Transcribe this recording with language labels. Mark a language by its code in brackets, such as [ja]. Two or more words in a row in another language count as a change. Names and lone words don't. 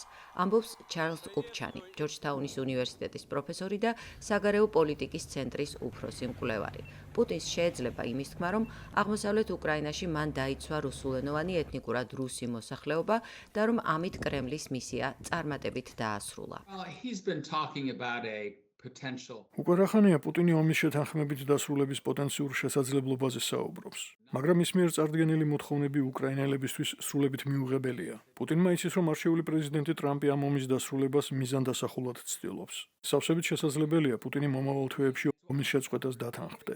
[ka] ამბობს ჩარლზ კუპჩანი, ჯორჯთაუნის უნივერსიტეტის პროფესორი და საგარეო პოლიტიკის ცენტრის უფროსი მკვლევარი. პუტინს შეეძლება იმის თქმა, რომ აღმოსავლეთ უკრაინაში მან დაიცვა რუსულენოვანი ეთნიკურად რუსი მოსახლეობა და რომ ამით კრემლის მისია წარმატებით დაასრულა. [en] He's been talking about a potential. [ka] უკვე რახანია პუტინი ომის შეთანხმებით დასრულების პოტენციურ შესაძლებლობაზე საუბრობს. მაგრამ ის მიერ წარდგენილი მოთხოვნები უკრაინელებისთვის სრულებით მიუღებელია. პუტინმა იცის, რომ არჩეული პრეზიდენტი ტრამპი ამ ომის დასრულებას მიზანდასახულად ცდილობს. სავსებით შესაძლებელია პუტინი მომავალ თვეებში ომის შეწყვეტას დათანხმდეს.